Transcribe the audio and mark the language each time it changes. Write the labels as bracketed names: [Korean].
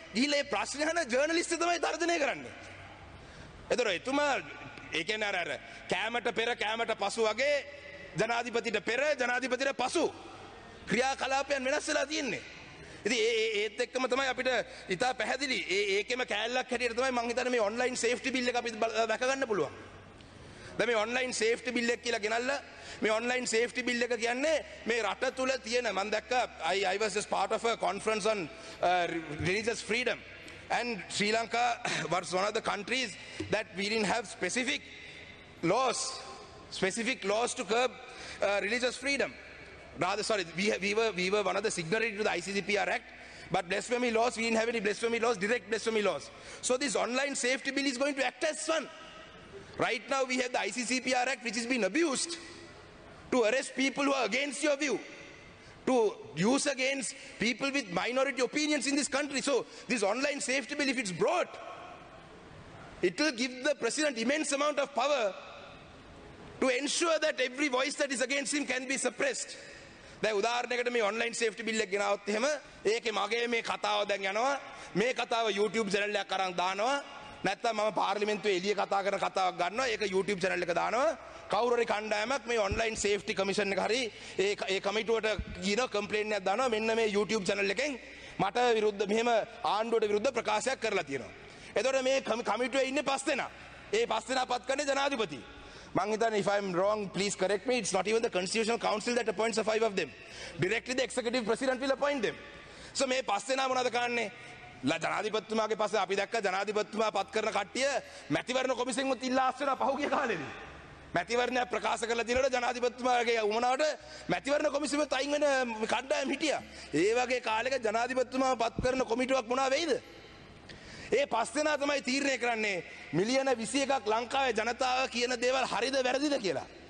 [Sinhala] ගිහිල්ලා මේ ප්‍රශ්න අහන ජර්නලිස්ට් තමයි තර්ජනය කරන්නේ. ඒතර එතුමා ඒ කියන්නේ අර කැමට පෙර කැමට පසු වගේ ජනාධිපතිට පෙර ජනාධිපතිට පසු ක්‍රියාකලාපයන් වෙනස් වෙලා තියෙන්නේ. ඉතින් ඒත් එක්කම තමයි අපිට ඉතා පැහැදිලි ඒකෙම කෑල්ලක් හැටියට තමයි මම හිතන්නේ මේ ඔන්ලයින් සේෆ්ටි බිල් එක අපි දැක ගන්න පුළුවන්. දැන් මේ ඔන්ලයින් සේෆ්ටි බිල් එක කියලා ගෙනල්ලා මේ ඔන්ලයින් සේෆ්ටි බිල් එක කියන්නේ මේ රට තුල තියෙන මම දැක්කා [English] I was just part of a conference on religious freedom and Sri Lanka was one of the countries that we didn't have specific laws to curb religious freedom. Rather, sorry, we were one of the signatories to the ICCPR Act, but blasphemy laws, we didn't have any blasphemy laws, direct blasphemy laws. So this online safety bill is going to act as one. Right now we have the ICCPR Act which is being abused to arrest people who are against your view, to use against people with minority opinions in this country. So this online safety bill, if it's brought, it will give the president immense amount of power to ensure that every voice that is against him can be suppressed. [Sinhala] දැන් උදාහරණයකට මේ online safety bill එක ගෙනාවොත් එහෙම ඒකේ මගේ මේ කතාව දැන් යනවා මේ කතාව YouTube channel එකක් අරන් දානවා නැත්තම් මම පාර්ලිමේන්තුවේ එළිය කතා කරන කතාවක් ගන්නවා ඒක YouTube channel එක දානවා කවුරු හරි කණ්ඩායමක් මේ online safety commission එක හරි ඒ කමිටුවට කියන කම්ප්ලේන්ට් එකක් දානවා මෙන්න මේ YouTube channel එකෙන් මට විරුද්ධ මෙහෙම ආණ්ඩුවට විරුද්ධ ප්‍රකාශයක් කරලා තියෙනවා. එතකොට මේ කමිටුවේ ඉන්නේ 5 දෙනා. ඒ 5 දෙනා පත් කරන්නේ ජනාධිපති. මං හිතන්නේ [English] if I'm wrong please correct me, it's not even the constitutional council that appoints the 5 of them. Directly the executive president will appoint them. [Sinhala] So මේ 5 දෙනා මොනවද කරන්නේ? ජනාධිපතිතුමාගේ පස්සේ අපි දැක්ක ජනාධිපතිතුමා පත් කරන කට්ටිය මැතිවරණ කොමිසමෙන් ඉල්ලා ආස්වෙන පහුගිය කාලෙදී. මැතිවරණය ප්‍රකාශ කරලා තියෙනකොට ජනාධිපතිතුමාගේ උමනාවට මැතිවරණ කොමිසමෙන් අයින් වෙන කණ්ඩායම් හිටියා. ඒ වගේ කාලයක ජනාධිපතිතුමා පත් කරන කොමිටුවක් මොනවා වෙයිද? ඒ 5 දෙනා තමයි තීරණය කරන්නේ මිලියන 21ක් ලංකාවේ ජනතාව කියන දේවල් හරිද වැරදිද කියලා.